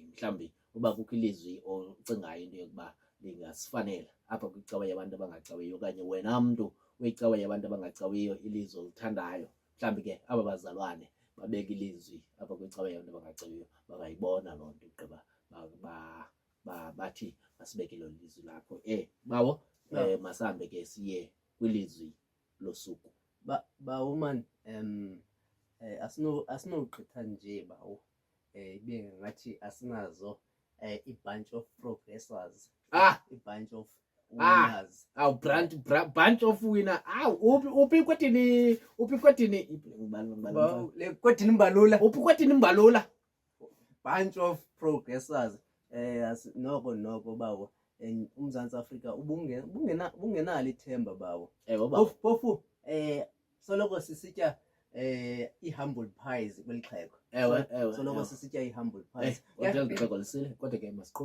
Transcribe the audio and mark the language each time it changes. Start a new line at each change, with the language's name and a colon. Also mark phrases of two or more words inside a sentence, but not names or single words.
Xhosa: Mhlambi uba kukho ilizwi ocingayo into yokuba lingasifanela apha kwicawa yabantu abangacawiyo, okanye wena mntu wecawa yabantu abangacawiyo ilizwi olithandayo, mhlambi ke aba bazalwane babeka ilizwi apha kwicawa yabantu abangacawiyo, bangayibona loo nto ugqiba bathi masibekele ilizwi lakho. Bawo, masambe ke siye kwilizwi losuku. Bawo man, asinogqitha nje bawo, ibe ngathi asinazo
English: i-bunch of progressors, i-bunch of winners. Bunch of winner.
Xhosa: Uphi kwethini Le kwethini Mbalula, uphi kwethini Mbalula.
English: bunch of progressors.
Xhosa: Noko bawo, uMzantsi Afrika ubungenalo ithemba bawo. Phofu soloko sisitya
English: i-humble pies
Xhosa: kweli xhego. Soloko sisitya
English: i-humble pies.
Xhosa: Kodwa xhego lisile, kodwa ke masiqhube.